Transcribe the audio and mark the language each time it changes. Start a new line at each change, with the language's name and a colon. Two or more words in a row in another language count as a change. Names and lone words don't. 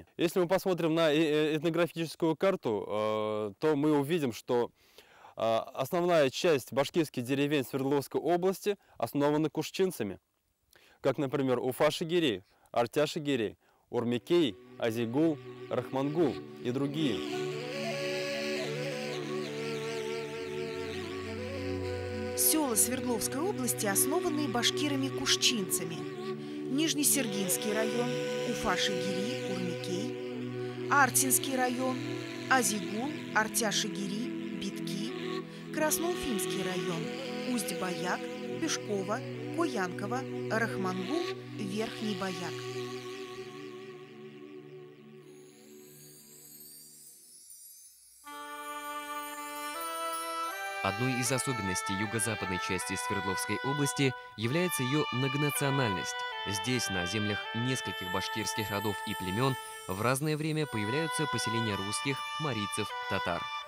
Russian: Если мы посмотрим на этнографическую карту, то мы увидим, что основная часть башкирских деревень Свердловской области основана кушчинцами, как, например, Уфа-Шигири, Артя-Шигири, Урмикей, Азигул, Рахмангул и другие. Села Свердловской области основаны башкирами-кушчинцами. Нижнесергинский район, Уфа-Шигири, Урмикей, Артинский район, Азигул, Артя-Шигири, Битки, Красноуфимский район, Усть-Баяк, Пешково, Коянково, Рахмангул, Верхний Баяк. Одной из особенностей юго-западной части Свердловской области является ее многонациональность. Здесь, на землях нескольких башкирских родов и племен, в разное время появляются поселения русских, марийцев, татар.